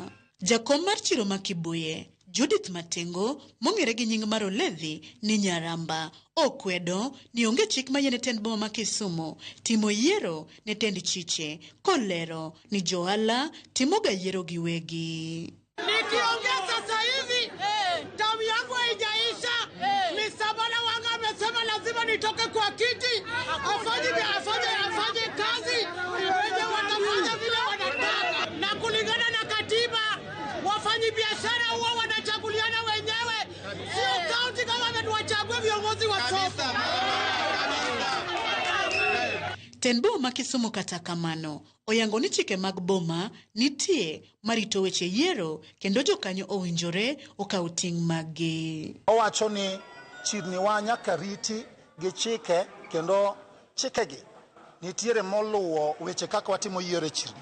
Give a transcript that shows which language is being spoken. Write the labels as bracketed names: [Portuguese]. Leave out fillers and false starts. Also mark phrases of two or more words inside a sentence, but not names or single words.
[Luo (Kenya and Tanzania)] Jakom mar chiro ma Kibuye, Judith Matengo, mong'ere gi nying mar Olevi ni Nyaramba, okwedo ni onge chik mayiene tend boma ma Kisumu timo yiero ne tend chiche, kolero ni johala timoga yiero giwegi. [Swahili] Nikiongea sasa hivi tamu yangu haijaisha. Mr. Bwana Wanga amesema lazima nitoke kwa kiti afanye kazi wenye watafanya vile wanataka, na kulingana na katiba wafanyi biashara huwa wanachaguliana wenyewe, sio [English] county government [Swahili] wachague viongozi wa soko. [Luo (Kenya and Tanzania)] Tend boma ma Kisumu kata kamano oyango ni chike mag boma nitie marito weche yiero kendo jokanyo owinjore okaw ting' maggi. Owacho ni chirni wa nyaka riti gi chike kendo chikegi nitiere moluwo weche kaka watimo yiero e chirni.